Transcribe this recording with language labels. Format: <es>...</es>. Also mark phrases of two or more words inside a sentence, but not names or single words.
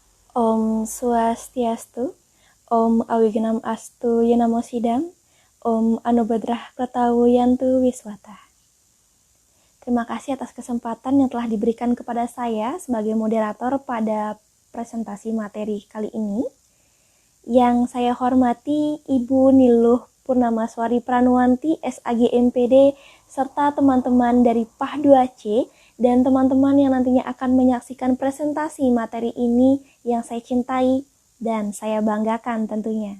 <sa>Om Swastiastu, Om Awigenam Astu Yenamo Sidam, Om Anubadrah Pratawu Yantu Wiswata.</sa> <id>Terima kasih atas kesempatan yang telah diberikan kepada saya sebagai moderator pada presentasi materi kali ini. Yang saya hormati Ibu Niluh Purnamaswari Pranuwanti, SAG MPD, serta teman-teman dari PAH 2C, dan teman-teman yang nantinya akan menyaksikan presentasi materi ini yang saya cintai dan saya banggakan tentunya.</id>